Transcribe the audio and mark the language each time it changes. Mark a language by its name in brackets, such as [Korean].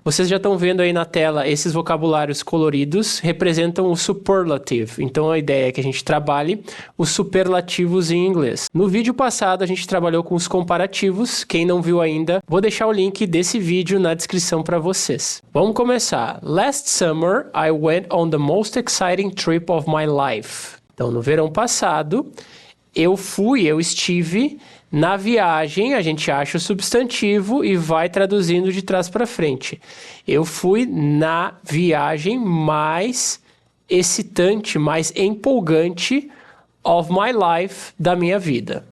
[Portuguese] Vocês já estão vendo aí na tela esses vocabulários coloridos representam o superlative. Então a ideia é que a gente trabalhe os superlativos em inglês. No vídeo passado a gente trabalhou com os comparativos. Quem não viu ainda, vou deixar o link desse vídeo na descrição para vocês. Vamos começar. [English] Last summer I went on the most exciting trip of my life. [Portuguese] Então no verão passado eu estive na viagem, a gente acha o substantivo e vai traduzindo de trás para frente. Eu fui na viagem mais excitante, mais empolgante [English] of my life, [Portuguese] da minha vida.